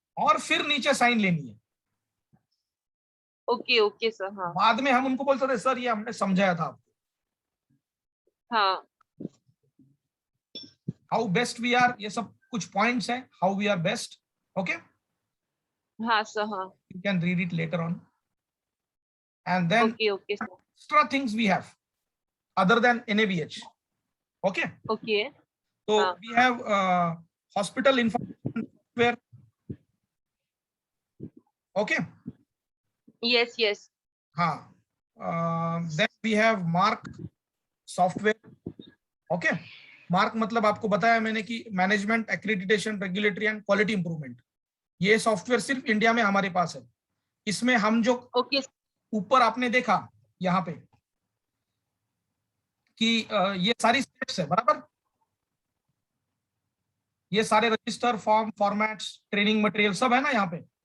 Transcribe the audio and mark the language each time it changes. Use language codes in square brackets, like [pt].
[hi] और फिर नीचे साइन लेनी है। ओके ओके सर हाँ बाद में हम उनको बोलते थे सर ये हमने समझाया था आपको। हाँ [en] how best we are, [hi] ये सब कुछ पॉइंट्स हैं [en] How we are best. Okay, [hi] हाँ सर हाँ [en] you can read it later on, and then okay okay sir extra things we have other than NABH. Okay, okay so [hi] हाँ. [en] we have hospital information software. Okay, yes yes हाँ, then we have mark software. [hi] Okay, mark मतलब आपको बताया मैंने कि management accreditation regulatory and quality improvement, ये software सिर्फ India में हमारे पास है। इसमें हम जो ओके ऊपर आपने देखा यहाँ पे कि ये सारी स्टेप्स है बराबर, ये सारे register form formats training material सब है ना यहाँ पे,